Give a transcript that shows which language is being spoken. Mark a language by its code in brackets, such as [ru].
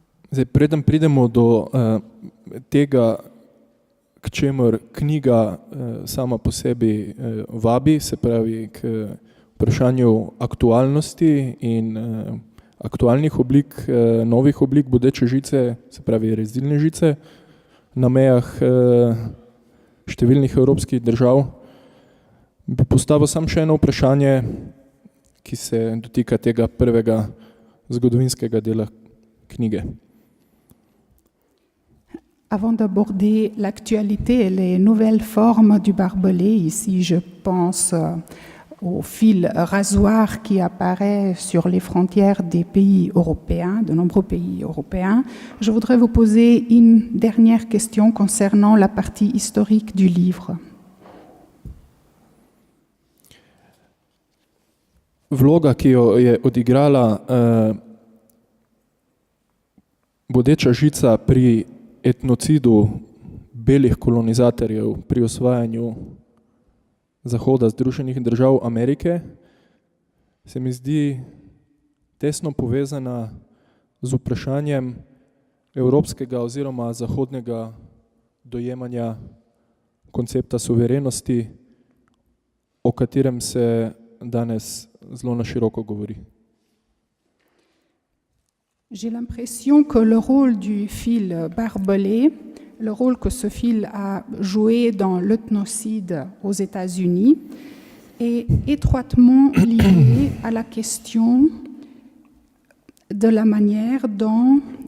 [sl] Zdaj, preden pridemo do tega, k čemur knjiga sama po sebi vabi, se pravi k vprašanju aktualnosti in aktualnih oblik, novih oblik bodeče žice, se pravi rezilne žice, na mejah številnih evropskih držav, bi postavil sam še eno vprašanje, ki se dotika tega prvega zgodovinskega dela knjige. [fr] Avant d'aborder l'actualité et les nouvelles formes du barbelé, ici je pense au fil rasoir qui apparaît sur les frontières des pays européens, de nombreux pays européens, je voudrais vous poser une dernière question concernant la partie historique du livre. [sl] Vloga, ki jo je odigrala bodeča žica pri etnocidu belih kolonizatorjev pri osvajanju Zahoda Združenih držav Amerike, se mi zdi tesno povezana z vprašanjem evropskega oziroma zahodnega dojemanja koncepta suverenosti, o katerem se danes zelo na široko govori. [fr] J'ai l'impression que le rôle du fil barbelé, le rôle que ce fil a joué dans l'ethnocide aux États-Unis, est étroitement lié à la question de la manière dont...